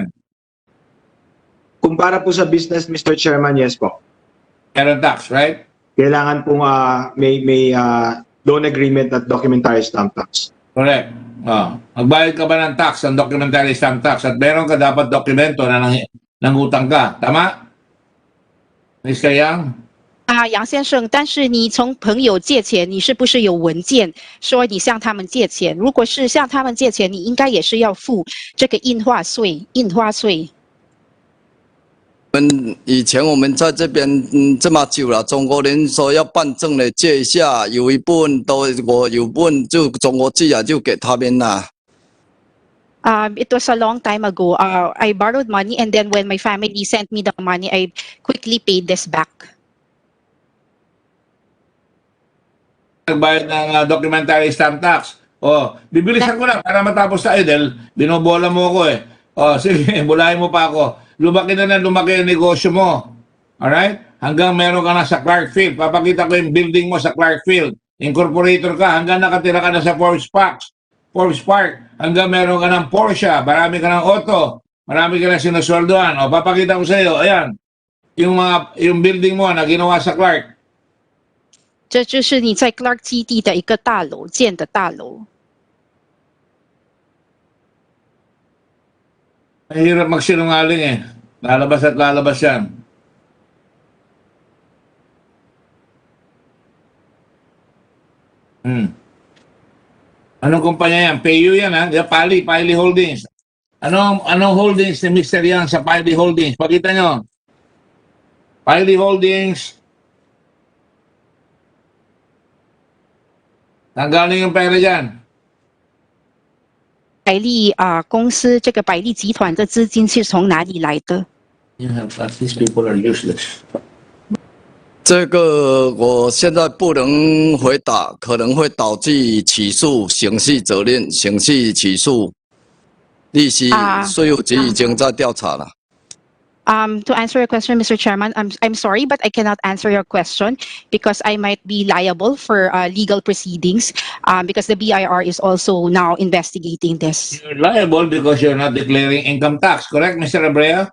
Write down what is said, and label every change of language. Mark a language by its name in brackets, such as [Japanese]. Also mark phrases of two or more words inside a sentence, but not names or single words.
[Filipino] Kung para po sa business, Mr. [English] Chairman, yes po. Meron tax, right? [Filipino] Kailangan pong may [English] loan agreement [Filipino] at [English] documentary stamp tax. Correct. [Filipino] Magbayad ka ba ng tax, ng [English] documentary stamp tax, [Filipino] at meron ka dapat dokumento na nangutang ka. Tama? Mr. Yang? [Chinese] 杨先生，但是你从朋友借钱，你是不是有文件说你向他们借钱？如果是向他们借钱，你应该也是要付这个印花税。以前我们在这边这么久了，中国人说要办证的借一下，有一部分我有部分就中国寄啊，就给他们啦。 [English] It was a long time ago. I borrowed money, and then when my family sent me the money, I quickly paid this back. [Filipino] Nagbayad ng [English] documentary stamp tax. [Filipino] Bibilisan ko lang para matapos tayo dahil binobola mo ako eh. Sige, bulahin mo pa ako. Lumaki na lumaki ang negosyo mo. [English] Alright? [Filipino] Hanggang meron ka na sa Clarkfield. Papakita ko yung building mo sa Clarkfield. Incorporator ka hanggang nakatira ka na sa Forbes Park. Hanggang meron ka ng Porsche. Marami ka ng auto. Marami ka na sinusweldoan. Papakita ko sa iyo. Ayan. Yung building mo na ginawa sa Clark. [Chinese] 这就是你在 Clark 基地的一个大楼建的大楼。 [Filipino] Mahirap magsinungaling eh. Lalabas at lalabas yan. Anong kumpanya yan? PayU yan ha? Pali Holdings. Anong holdings ni Mr. Yang sa Pali Holdings? Pakita nyo. Pali Holdings. Nanggaling yung pera dyan? [Chinese] 百利公司这个百利集团的资金是从哪里来的？ [English] These people are useless. [Chinese] 这个我现在不能回答，可能会导致起诉、刑事责任、刑事起诉。利息税务局已经在调查了。 [English] To answer your question, Mr. Chairman, I'm sorry, but I cannot answer your question because I might be liable for legal proceedings because the BIR is also now investigating this. You're liable because you're not declaring income tax, correct, Mr. Abrea?